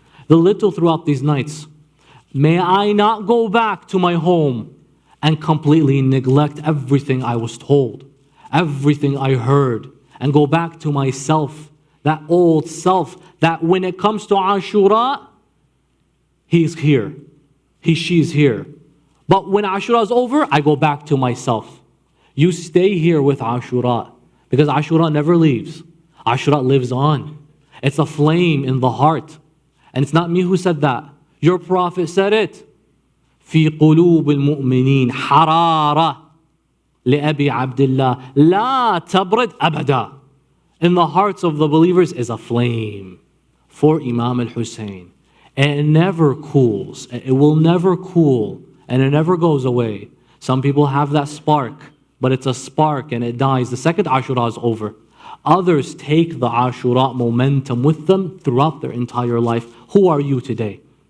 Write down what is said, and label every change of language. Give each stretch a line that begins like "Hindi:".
English: The little throughout these nights. May I not go back to my home and completely neglect everything I was told, everything I heard, and go back to myself, that old self, that when it comes to Ashura, he's here. She's here. But when Ashura is over, I go back to myself. You stay here with Ashura. Because Ashura never leaves. Ashura lives on. It's a flame in the heart. And it's not me who said that. Your Prophet said it.
Arabic: في قلوب المؤمنين حرارة لأبي عبد الله لا تبرد أبدا.
English: in the hearts of the believers is a flame for Imam al-Hussein. And it never cools. It will never cool. And it never goes away. Some people have that spark, but it's a spark and it dies. The second Ashura is over. Others take the Ashura momentum with them throughout their entire life. Who are you today?